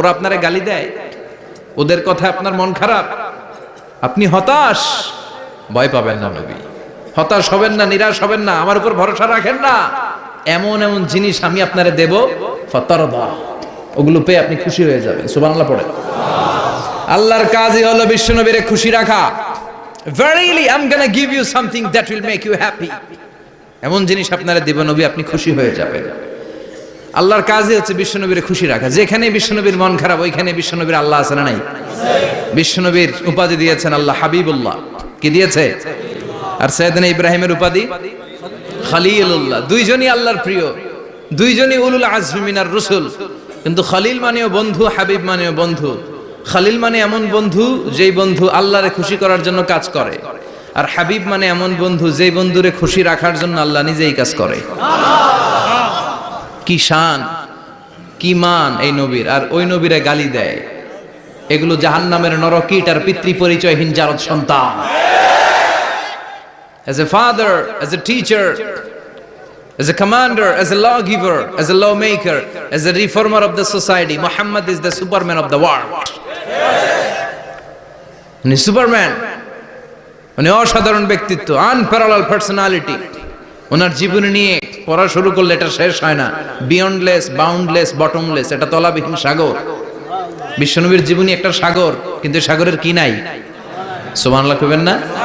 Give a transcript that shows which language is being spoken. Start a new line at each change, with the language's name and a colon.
Bangla: ওরা আপনারে গালি দেয়, ওদের কথা আপনার মন খারাপ, আপনি হতাশ, ভয় পাবেন না নবী, হতাশ হবেন না, নিরাশ হবেন না, আমার উপর ভরসা রাখেন না। এমন এমন জিনিস আমি আপনারে দেব, ফাতারদা, ওগুলো পেয়ে আপনি খুশি হয়ে যাবেন। সুবহানাল্লাহ পড়ে। আল্লাহর কাজই হলো বিশ্বনবীরে খুশি রাখা।
English: Verily I'm gonna give you something that will make you happy,
Bangla: এমন জিনিস আপনারে দেব নবী, আপনি খুশি হয়ে যাবেন। আল্লাহর কাজই হচ্ছে বিশ্বনবীরে খুশি রাখা। যেখানে বিশ্বনবীর মন খারাপ, ওইখানে বিশ্বনবীর আল্লাহ আছে না নাই? বিশ্বনবীর উপাধি দিয়েছেন আল্লাহ হাবিবুল্লাহ। কি দিয়েছে? আর সাইয়েদনা ইব্রাহিমের উপাধি খলিলুল্লাহ। দুইজনই আল্লাহর প্রিয়, দুইজনই
Arabic: উলুল আজমি মিনার রাসূল।
Bangla: কিন্তু খলিল মানেও বন্ধু, হাবিব মানেও বন্ধু। খলিল মানে এমন বন্ধু যেই বন্ধু আল্লাহরে খুশি করার জন্য কাজ করে, আর হাবিব মানে এমন বন্ধু যেই বন্ধুরে খুশি রাখার জন্য আল্লাহ নিজেই কাজ করে। কি শান, কি মান এই নবীর! আর ওই নবীরা গালি দেয়, এগুলো জাহান্নামের নরকীট আর পিতৃ পরিচয়হীন জারদ সন্তান।
English: As a father, as a teacher, as a commander, as a lawgiver, as a lawmaker, as a reformer of the society, Muhammad is the Superman of the world.
Bangla: উনি সুপারম্যান, উনি অসাধারণ ব্যক্তিত্ব,
English: Unparallel personality.
Bangla: ওনার জীবনী নিয়ে পড়া শুরু করলে এটা শেষ হয় না।
English: beyondless, boundless, bottomless,
Bangla: এটা তলাবিহীন সাগর। বিশ্বনবীর জীবনী একটা সাগর, কিন্তু সাগরের কি নাই? সুবহানাল্লাহ কইবেন না?